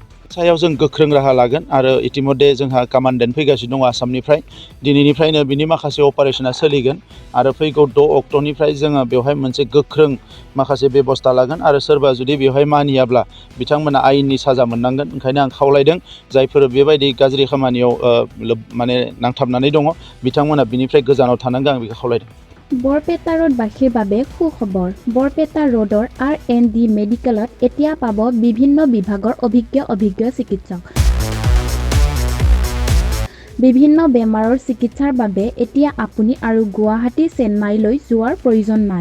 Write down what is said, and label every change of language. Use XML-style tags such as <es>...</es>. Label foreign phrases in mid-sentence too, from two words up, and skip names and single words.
<brx>सायाव जों गोख्रों राहा लागोन आरो इतिमध्ये जोंहा कमान्डेन्ट फैगासिनो दङ आसामनिफ्राय दिनैनिफ्रायनो बिनि माखासे अपारेशना सोलिगोन आरो फैगौ 6 अक्ट'निफ्राय जोङो बेवहाय मोनसे गोख्रों माखासे बेबस्था लागोन आरो सोरबा जुदि बेवहाय मानियाब्ला बिथांमोना आयेननि साजा मोननांगोन। ओंखायनो आं खावलायदों जायफोर बेबायदि गाज्रि खामानियाव माने नांथाबनानै दङ बिथांमोना बिनिफ्राय गोजानाव थानांगोन आं बेखौ खावलायदों।</brx> <as>বৰপেটা ৰোডবাসীৰ বাবে সুখবৰ। বৰপেটা ৰোডৰ R&D মেডিকেলত এতিয়া পাব বিভিন্ন বিভাগৰ অভিজ্ঞ চিকিৎসক। বিভিন্ন বেমাৰৰ চিকিৎসাৰ বাবে এতিয়া আপুনি আৰু গুৱাহাটী চেন্নাইলৈ যোৱাৰ প্ৰয়োজন নাই।</as>